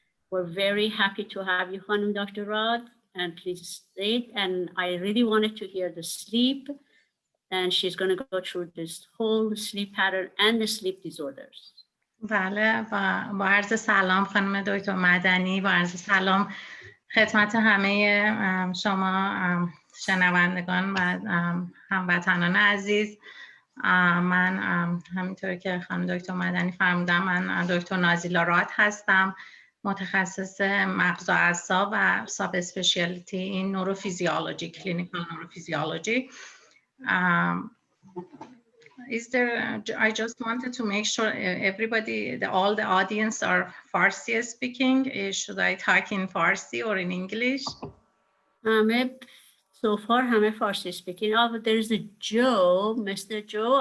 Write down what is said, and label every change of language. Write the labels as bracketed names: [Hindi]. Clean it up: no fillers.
[English] We're very happy to have you, Khanum Dr. Rad, and please stay. And I really wanted to hear the sleep. And she's going to go through this whole sleep pattern and the sleep disorders. [Persian] بله، با عرض سلام خانم دکتر مدنی، با عرض سلام خدمت همه شما شنوندگان و هموطنان عزیز. من همینطور که خانم دکتر مدنی فرمودن، من دکتر نازیلا راد هستم، متخصص مغز و اعصاب و ساب اسپشیالیتی این نوروفیزیولوژی، کلینیکال نوروفیزیولوژی. [English] Is there? I just wanted to make sure everybody, all the audience are Farsi speaking. Should I talk in Farsi or in English? So far, I'm Farsi speaking. Oh, but there's a Joe, Mr. Joe.